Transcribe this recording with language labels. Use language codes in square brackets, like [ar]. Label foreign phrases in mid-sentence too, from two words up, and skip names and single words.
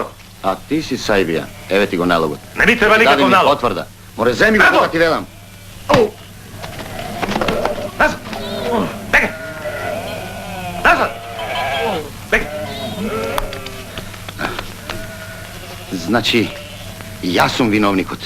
[mk] А ти си Сајбија, ево ти го налогот. Не ми треба никаков Дади ми налог. потврда. Море земи го Надвор! кога ти велам. Назад! Бегај! Назад! Бегај! Значи, јас сум виновникот.